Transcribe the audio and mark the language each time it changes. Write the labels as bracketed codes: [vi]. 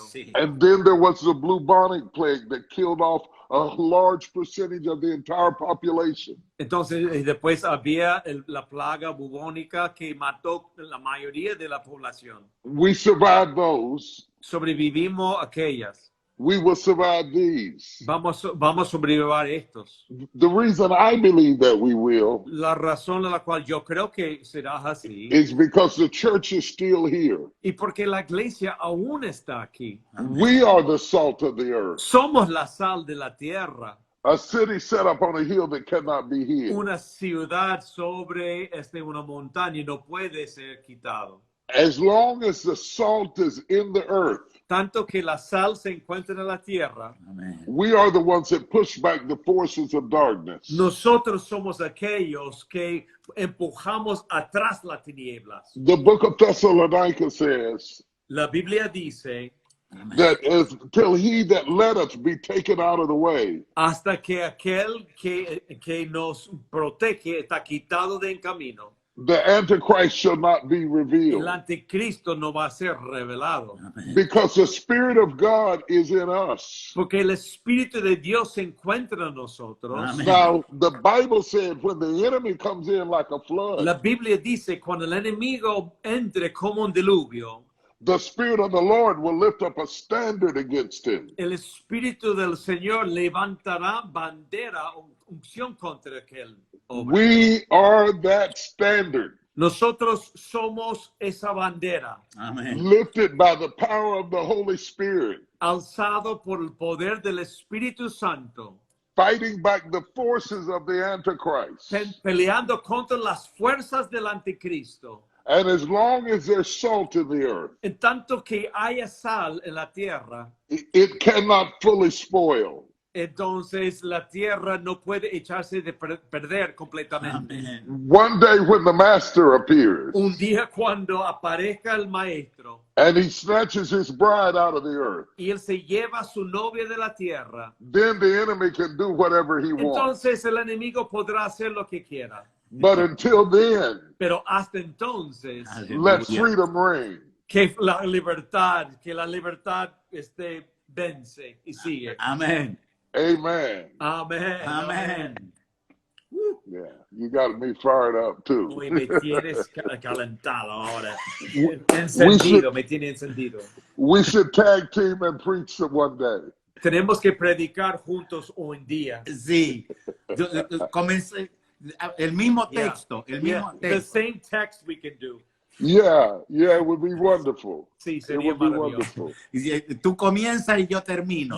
[es] Sí. [en] And then there was the bubonic plague that killed off a large percentage of the entire population. [es] Entonces, y después había la plaga bubónica que mató la mayoría de la población. [en] We survived those. [es] Sobrevivimos aquellas. [en] We will survive these. [es] Vamos a sobrevivir a estos. [en] The reason I believe that we will [es] La razón de la cual yo creo que será así [en] is because the church is still here. [es] y porque la iglesia aún está aquí. [en] We are the salt of the earth. [es] Somos la sal de la tierra. [en] A city set up on a hill that cannot be hid. [es] Una ciudad sobre una montaña y no puede ser quitado. [en] As long as the salt is in the earth, [es] Tanto que la sal se encuentra en la tierra, Amén. [en] we are the ones that push back the forces of darkness. [es] nosotros somos aquellos que empujamos atrás las tinieblas. [en] The book of Thessalonica says [es] La Biblia dice, [en] that until he that led us be taken out of the way, [es] hasta que aquel que nos protege está quitado del camino, [en] the Antichrist shall not be [es] el [en] revealed. [es] anticristo no va a ser revelado. [en] Because the Spirit of God is in us. [es] Porque el Espíritu de Dios se encuentra en nosotros. Amén. [en] Now, the Bible said when the enemy comes in like a flood, [es] La Biblia dice, cuando el enemigo entre como un diluvio, [en] the Spirit of the Lord will lift up a standard against him. [es] el Espíritu del Señor levantará bandera, unción contra aquel hombre. [en] We are that standard, [es] Nosotros somos esa bandera, Amén. [en] lifted by the power of the Holy Spirit, [es] alzado por el poder del Espíritu Santo, [en] fighting back the forces of the Antichrist. [es] peleando contra las fuerzas del anticristo. [en] And as long as there's salt in the earth, [es] En tanto que haya sal en la tierra, [en] it cannot fully spoil. [es] entonces la tierra no puede echarse de perder completamente. Amén. [en] One day when the Master appears [es] Un día cuando aparezca el maestro [en] and he snatches his bride out of the earth, [es] y él se lleva a su novia de la tierra, [en] then the enemy can do whatever he wants. [es] entonces el enemigo podrá hacer lo que quiera. [en] But until then, [es] Pero hasta entonces, [en] let [es] Aleluya. [en] freedom reign. [es] que la libertad vence y sigue. Amén. [en] Amen. [es] Amén. Amén. [en] Yeah, you got me fired up too. [es] Uy, me tienes calentado ahora. Encendido, me tiene encendido. [en] We should tag team and preach one day. [es] Tenemos que predicar juntos un día. Sí. Comencé el mismo [en] Yeah. [es] texto, el [en] Yeah, [es] mismo [en] the [es] texto. [en] same text we can do. Yeah, it would be wonderful. [es] Sí, [en] It [es] sería [en] would be [es] maravilloso. [en] wonderful. [es] Y tú comienzas y yo termino.